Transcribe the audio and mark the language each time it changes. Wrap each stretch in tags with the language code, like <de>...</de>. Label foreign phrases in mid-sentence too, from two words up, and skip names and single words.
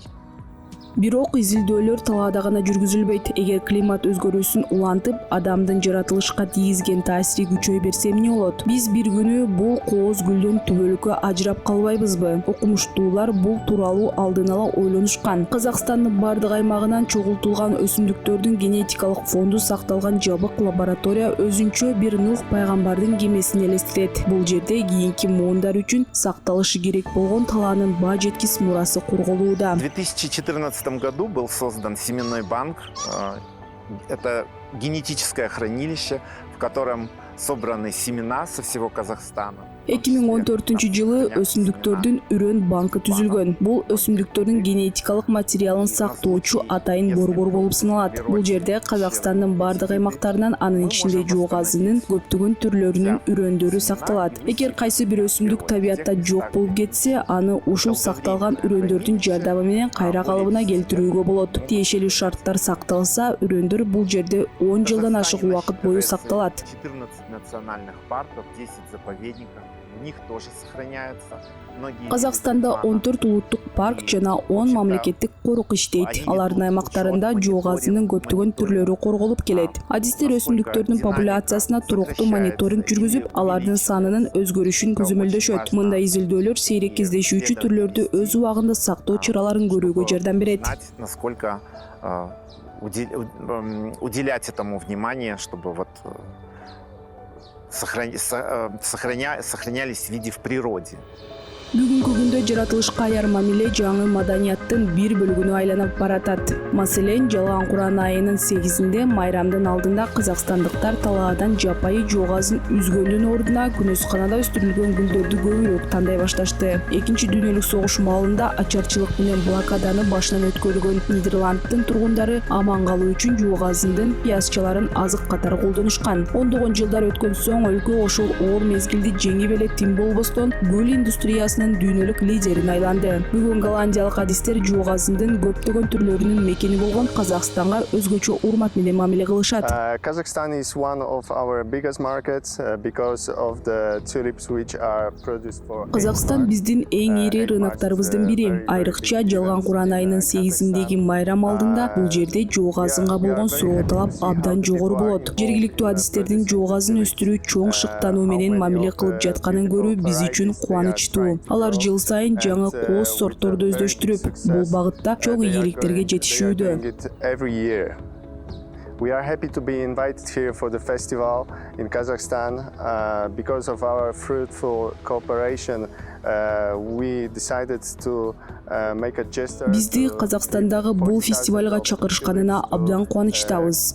<ky>Бирок изилдөөлөр талаада гана жүргүзүлбөйт. Эгер климат өзгөрүүсүн улантып, адамдын жаратылышка тийгизген таасири күчөй берсе эмне болот? Биз бир күнү бул кооз гүлдөн түбөлүккө ажырап калбайбызбы? Окумуштуулар бул тууралуу алдын ала ойлонушкан. Казакстандын бардык аймагынан чогултулган өсүмдүктөрдүн генетикалык фонду сакталган жабык лаборатория өзүнчө бир Нух пайгамбардын кемесин элестетет. Бул жерде кийинки муундар үчүн сакталышы керек болгон талаанын баа жеткис мурасы корголууда.</ky> <ru>В 2014 году был создан семенной банк. Это генетическое хранилище, в котором собраны семена со всего Казахстана.</ru> <ky>2014 өсүмдүктөрдүн үрөн банкы түзүлгөн. Бул өсүмдүктөрдүн генетикалык материалын сактоочу атайын борбор болуп саналат. Бул жерде Казакстандын бардык аймактарынан, анын ичинде жоогазынын көптөгөн түрлөрүнүн үрөндөрү сакталат. Эгер кайсы бир өсүмдүк табиятта жок болуп кетсе, аны ушул сакталган үрөндөрдүн жардамы менен кайра калыбына келтирүүгө болот. Тиешелүү шарттар сакталса, үрөндөр бул жерде 10 жылдан ашык убакыт бою сакталат.</ky> <ru>14 национальных парков, 10 заповедников. В них тоже сохраняются.</ru> <ky>Казакстанда 14 улуттук парк жана 10 мамлекеттик корук иштейт. Алардын аймактарында жоогазынын көптөгөн түрлөрү корголуп келет. Адистер өсүмдүктөрдүн популяциясына туруктуу мониторинг жүргүзүп, алардын санынын өзгөрүшүн көзөмөлдөшөт. Мындай изилдөөлөр сейрек кездешүүчү түрлөрдү өз убагында сактоо чараларын көрүүгө жардам берет.</ky> <ru>Насколько уделять этому внимание, чтобы вот сохранялись в виде в природе.</ru> <ky>Бүгүнкү күндө жаратылышка аяр мамиле жаңы маданияттын бир бөлүгүнө айланып баратат. Маселен, Жалган Куран айынын 8-inde майрамдын алдында казакстандыктар талаадан жапайы жоогазын үзгөндүн ордуна күнөсканада өстүрүлгөн гүлдөрдү көбүрөөк тандай башташты. Экинчи дүйнөлүк согуш маалында ачарчылык менен блокаданы башынан өткөргөн Нидерландтын тургундары аман калуу үчүн жоогазындын пиязчаларын азык катары колдонушкан. Ондогон жылдар өткөн соң өлкө ошол оор мезгилди жеңип эле тим болбостон гүл индустриясы дүйнөлүк лидерин айланды. Бүгүн голландиялык адистер жоогазындын көптөгөн түрлөрүнүн мекени болгон Казакстанга өзгөчө урмат менен мамиле кылышат.</ky> <en>Kazakhstan is one of our biggest markets because of the tulips which are produced for.</en> <ky>Казакстан биздин эң ири рыноктарыбыздын бири. Айрыкча Жалган Куран айынын 8-indеги майрам алдында бул жерде жоогазынга болгон суроо талап абдан жогору болот. Жергиликтүү адистердин жоогазын өстүрүү чоң шыктануу менен мамиле кылып жатканын көрүү биз үчүн кубанычтуу. Алар жыл сайын жаңы кооз сортторду өздөштүрүп, бул багытта чоң ийгиликтерге жетишүүдө.</ky> <en>We are happy to be invited here for the festival in Kazakhstan. Because of our fruitful cooperation, we decided to make a gesture.</en> <ky>Бизди Казакстандагы бул фестивалга чакырышканына абдан кубанычтабыз.</ky>